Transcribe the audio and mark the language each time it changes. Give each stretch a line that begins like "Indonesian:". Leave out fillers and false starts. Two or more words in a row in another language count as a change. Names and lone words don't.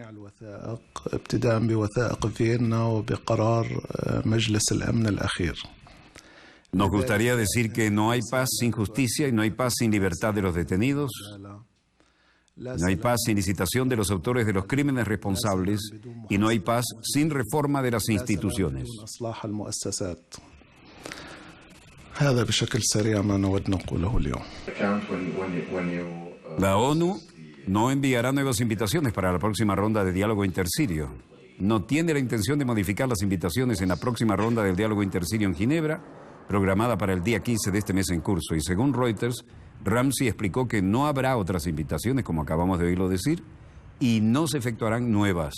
Spanish: Nos gustaría decir que no hay paz sin justicia y no hay paz sin libertad de los detenidos. No hay paz sin licitación de los autores de los crímenes responsables y no hay paz sin reforma de las instituciones.
Arabic: هذا بشكل سريع ما نود نقوله اليوم.
Spanish: La ONU no enviará nuevas invitaciones para la próxima ronda de diálogo intersirio. No tiene la intención de modificar las invitaciones en la próxima ronda del diálogo intersirio en Ginebra, programada para el día 15 de este mes en curso. Y según Reuters, Ramsey explicó que no habrá otras invitaciones, como acabamos de oírlo decir, y no se efectuarán nuevas.